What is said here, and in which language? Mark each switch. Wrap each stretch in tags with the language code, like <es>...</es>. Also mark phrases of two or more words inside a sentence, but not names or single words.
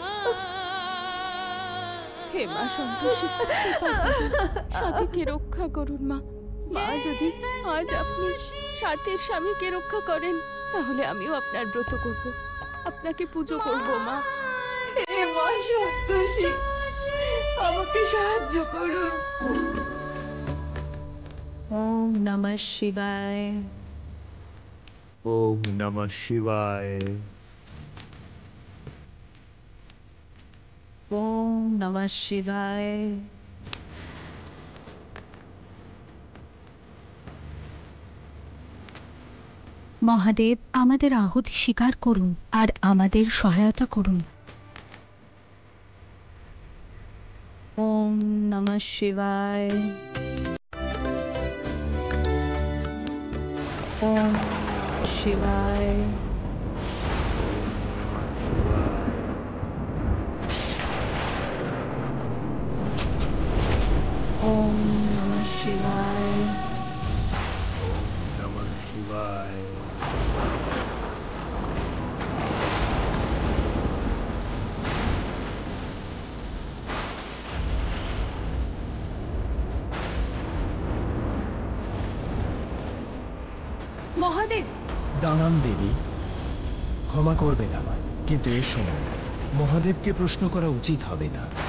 <bn>হে মা সন্তোষী, সাথীকে রক্ষা করুন মা। মা, যদি আজ আপনি সাথীর স্বামীকে রক্ষা করেন তাহলে আমিও আপনার ব্রত করব, আপনাকে পুজো করব মা। হে মা সন্তোষী, আমাকে সাহায্য করুন।</bn> <sa>ওম নমঃ শিবায়। ওম নমঃ শিবায়। ওম নমঃ শিবায়।</sa> <bn>মহাদেব, আমাদের আহুতি স্বীকার করুন আর আমাদের সহায়তা করুন।</bn> <sa>ওম নমঃ শিবায়। ওম শিবায়। ওম নমঃ শিবায়। নমঃ শিবায়।</sa> <bn>মহাদেব, দাঁড়ান দেবী, ক্ষমা করবেন আমায়, কিন্তু এর সময় মহাদেবকে প্রশ্ন করা উচিত হবে না।</bn>